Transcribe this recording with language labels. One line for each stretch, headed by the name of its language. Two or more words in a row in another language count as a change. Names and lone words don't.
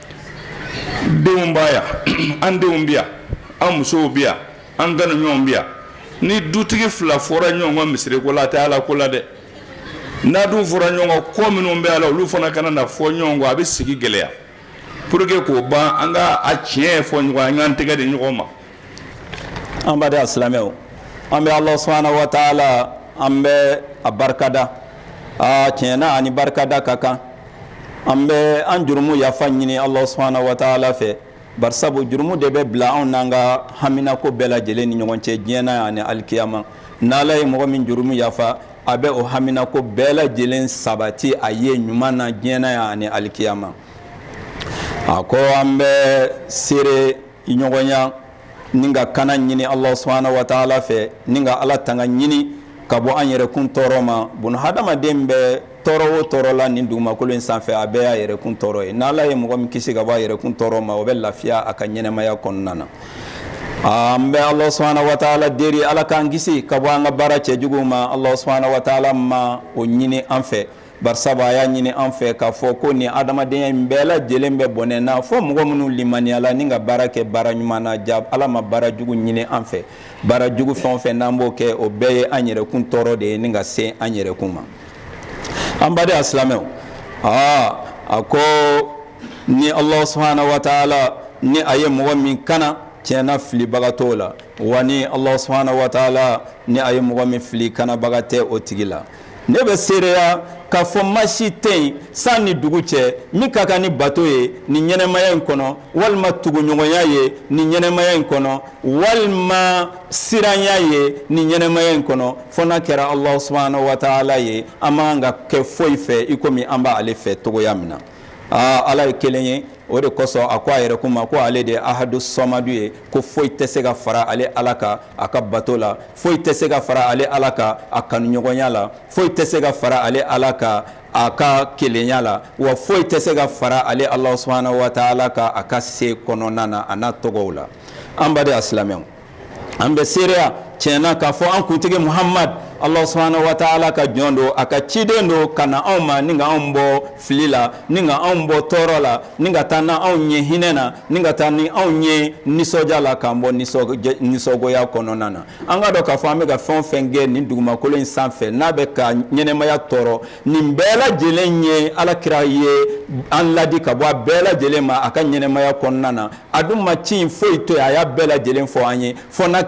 Bambara: denw b'a yan an denw bɛ yan an musow bɛ yan an ganuɲɔgɔnw bɛ yan ni dutigi fila fɔra ɲɔgɔn ka misiri ko la a tɛ ala ko la dɛ n'a dun fɔra ɲɔgɔn kɔ minnu bɛ a la olu fana kana na fɔ ɲɔgɔn kɔ a bɛ sigi gɛlɛya
French: pour que
Bambara: k'o ban an ka a tiɲɛ fɔ ɲɔgɔn an k'an tɛgɛ di ɲɔgɔn ma an b'a de silamɛw an bɛ Allah
Arabic: سبحانه وتعالى
Bambara: an bɛ a barikada tiɲɛ na ani barikada ka kan an bɛ an jurumu yafa ɲini Allah
Arabic: سبحانه وتعالى
Bambara: fɛ barisabu jurumu de bɛ bila anw n'an ka haminako bɛɛ lajɛlen ni ɲɔgɔn cɛ diɲɛ na ani alikiyama n'Ala ye mɔgɔ min jurumu yafa a bɛ o haminako bɛɛ lajɛlen sabati a ye ɲuman na diɲɛ na ani alikiyama a ko an bɛ seere ɲɔgɔnya ni ka kana ɲini Allah
Arabic: سبحانه وتعالى
Bambara: fɛ ni ka Ala tanga ɲini ka bɔ an yɛrɛkun tɔɔrɔ ma bun hadamaden bɛ tɔɔrɔ o tɔɔrɔ la nin dugumakolo in sanfɛ a bɛɛ y'a yɛrɛkun tɔɔrɔ ye n'Ala ye mɔgɔ min kisi ka bɔ a yɛrɛkun tɔɔrɔ ma o bɛ lafiya a ka ɲɛnɛmaya kɔnɔna na an bɛ Allah
Arabic: سبحانه وتعالى
Bambara: deri Ala k'an kisi ka bɔ an ka baara cɛjuguw ma Allah
Arabic: سبحانه وتعالى
Bambara: ma o ɲini an fɛ barisaba a y'a ɲini an fɛ k'a fɔ ko nin adamadenya in bɛɛ lajɛlen bɛ bɔnɛ na fɔ mɔgɔ minnu limaniyala ni ka baara kɛ baara ɲuman na ja Ala ma baara jugu ɲini an fɛ baara jugu fɛn o fɛn n'an b'o kɛ o bɛɛ ye an yɛrɛkun tɔɔrɔ de ye ni ka se an yɛrɛkun ma an baden silamɛw a ko ni Allah
Arabic: سبحانه وتعالى
Bambara: ni a ye mɔgɔ min kana tiɲɛna filibaga t'o la wa ni Allah
Arabic: سبحانه وتعالى
Bambara: ni a ye mɔgɔ min fili kanabaga tɛ o tigi la ne bɛ seereya k'a fɔ masi tɛ yen san ni dugu cɛ min ka kan ni bato ye nin ɲɛnɛmaya in kɔnɔ walima tuguɲɔgɔnya ye nin ɲɛnɛmaya in kɔnɔ walima siranya ye nin ɲɛnɛmaya in kɔnɔ fɔ n'a kɛra Allah
Arabic: سبحانه وتعالى
Bambara: ye an man ka kɛ foyi fɛ i komi an b'ale fɛ togoya min na Ala ye kelen ye o de kosɔn a ko a yɛrɛ kuma ko ale de ye
Arabic: أحد صمد
Bambara: ye ko foyi tɛ se ka fara ale Ala kan a ka bato la foyi tɛ se ka fara ale Ala kan a kanuɲɔgɔnya la foyi tɛ se ka fara ale Ala kan a ka kelenya la wa foyi tɛ se ka fara ale Allah
Arabic: سبحانه وتعالى
Bambara: kan a ka se kɔnɔna na a n'a tɔgɔw la an baden silamɛw an bɛ seereya tiɲɛna k'a fɔ an kuntigi Muhammad Allah
Arabic: سبحانه وتعالى
Bambara: ka jɔn don a ka ciden don ka na anw ma ni ka anw bɔ fili la ni ka anw bɔ tɔɔrɔ la ni ka taa na anw ye hinɛ na ni ka taa ni anw ye nisɔndiya la k'an bɔ nisɔngoya kɔnɔna na an ka dɔn k'a fɔ an bɛ ka fɛn o fɛn kɛ nin dugumakolo in sanfɛ n'a bɛ ka ɲɛnɛmaya tɔɔrɔ nin bɛɛ lajɛlen ye Alakira ye an ladi ka bɔ a bɛɛ lajɛlen ma a ka ɲɛnɛmaya kɔnɔna na a dun ma ci foyi to yen a y'a bɛɛ lajɛlen fɔ an ye fɔ n'a